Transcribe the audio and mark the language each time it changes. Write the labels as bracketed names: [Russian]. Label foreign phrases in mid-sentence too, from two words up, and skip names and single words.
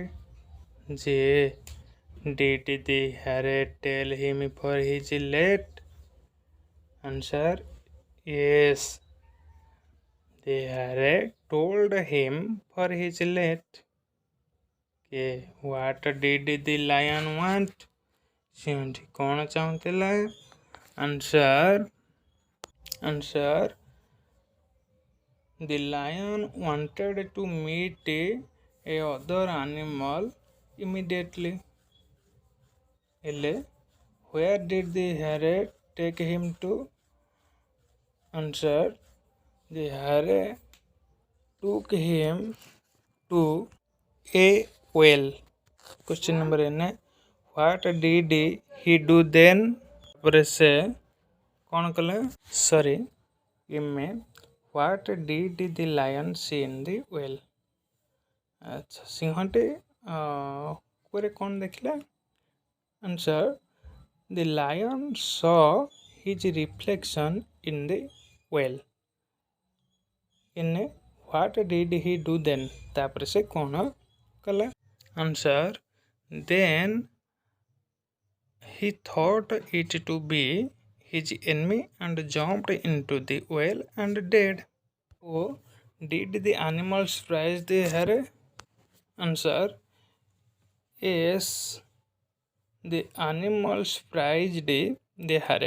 [English] J Did the hare tell him for his late? Answer yes, the hare told him for his late. Okay. What did the lion want? [Odia] ସିଂହଟି କ'ଣ ଚାହୁଁଥିଲା? [English] Answer the lion wanted to meet a other animal immediately. ହେଲେ where did the hare take him to? Answer the hare took him to a well. Question number N What did he do then? [Odia] ପରେ ସେ କ'ଣ କଲେ? [English] Sorry, What did the lion see in the well? [Odia] ଆଚ୍ଛା, ସିଂହଟି କୂଅରେ କ'ଣ ଦେଖିଲା? [English] Answer the lion saw his reflection in the well. What did he do then? [Odia] ତାପରେ ସେ କ'ଣ କଲା? [English] Answer then he thought it to be his enemy and jumped into the well and died. Oh, did the animals surprise the hare? Answer yes, the animals surprised the hare.